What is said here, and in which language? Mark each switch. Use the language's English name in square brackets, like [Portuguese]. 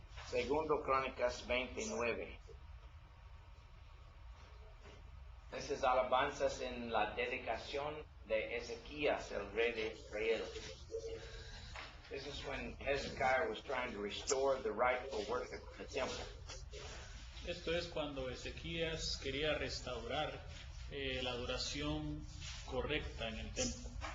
[Spanish] Segundo Crónicas 29. Estas alabanzas en la dedicación de Ezequías, el rey de Israel. [English] This is when Hezekiah was trying to restore the rightful worship of the temple. [Spanish] Esto es cuando Ezequías quería restaurar la adoración correcta en el templo.